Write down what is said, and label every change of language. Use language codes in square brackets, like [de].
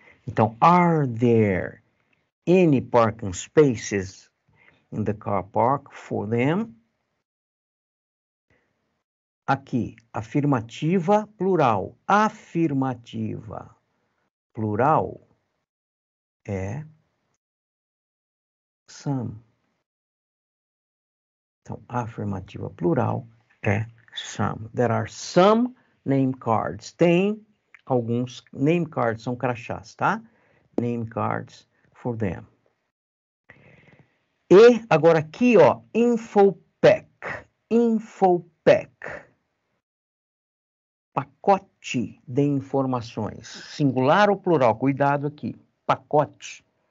[en] Então, are there any parking spaces in the car park for them? [pt] Aqui, afirmativa plural. Afirmativa plural é some. Então, afirmativa plural é some. [en] There are some name cards. [pt] Tem alguns name cards, são crachás, tá? [en] Name cards for them. [pt] E agora aqui, ó, infopack. Pacote de informações. Singular ou plural? Cuidado aqui. Pacote.